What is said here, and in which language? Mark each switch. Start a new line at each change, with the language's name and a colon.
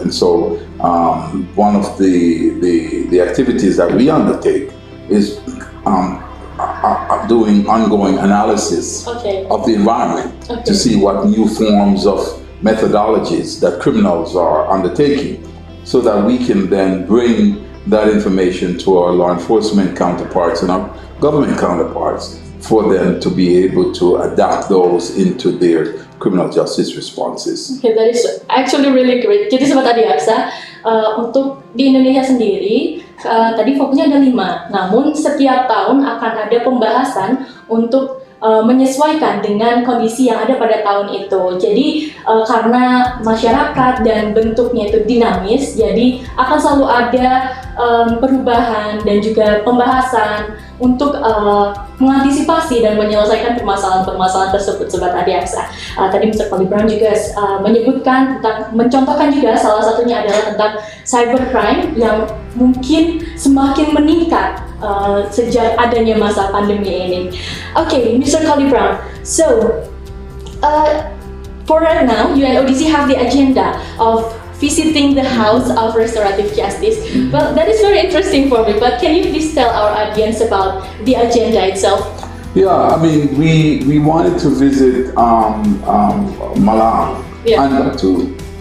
English: And so, one of the activities that we undertake is doing ongoing analysis of the environment to see what new forms of methodologies that criminals are undertaking, so that we can then bring that information to our law enforcement counterparts and our government counterparts for them to be able to adapt those into their criminal justice responses. Okay, that is actually really great.
Indonesian: Jadi Sobat Adiaksa, untuk di Indonesia sendiri, tadi fokusnya ada 5. Namun setiap tahun akan ada pembahasan untuk menyesuaikan dengan kondisi yang ada pada tahun itu. Jadi karena masyarakat dan bentuknya itu dinamis, jadi akan selalu ada perubahan dan juga pembahasan untuk mengantisipasi dan menyelesaikan permasalahan-permasalahan tersebut, Sobat Adiaksa. Tadi Mr. Colie juga menyebutkan mencontohkan juga salah satunya adalah tentang cybercrime yang mungkin semakin meningkat sejak adanya masa pandemi ini.
English: Okay, Mr. Colie, so for right now, UNODC have the agenda of visiting the House of Restorative Justice. Well, that is very interesting for me, but can you please tell our audience about the agenda itself? Yeah, I mean, we wanted to visit Malang and Batu.